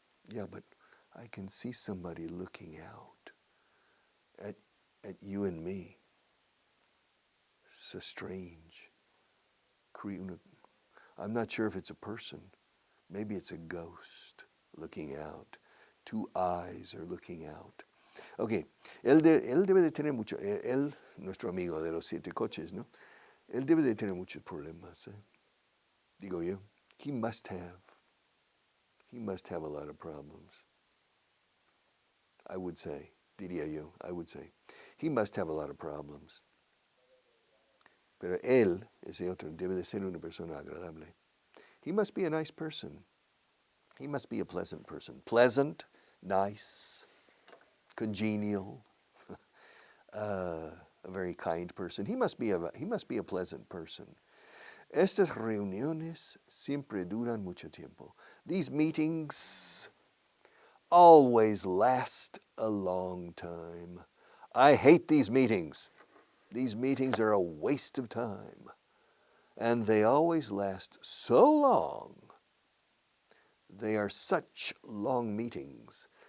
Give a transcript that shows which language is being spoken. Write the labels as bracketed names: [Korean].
[English] Yeah, but I can see somebody looking out at you and me. So strange. I'm not sure if it's a person. Maybe it's a ghost looking out. 2 eyes are looking out. [Spanish] Okay, él debe de tener mucho, él, nuestro amigo de los 7 coches, ¿no? Él debe de tener muchos problemas, digo yo. [English] He must have a lot of problems. I would say, [Spanish] diría yo, [English] he must have a lot of problems. [Spanish] Pero él, ese otro, debe de ser una persona agradable. [English] He must be a nice person. He must be a pleasant person. Pleasant, nice, congenial, a very kind person. He must be a pleasant person. [Spanish] Estas reuniones siempre duran mucho tiempo. [English] These meetings always last a long time. I hate these meetings. These meetings are a waste of time. And they always last so long. They are such long meetings.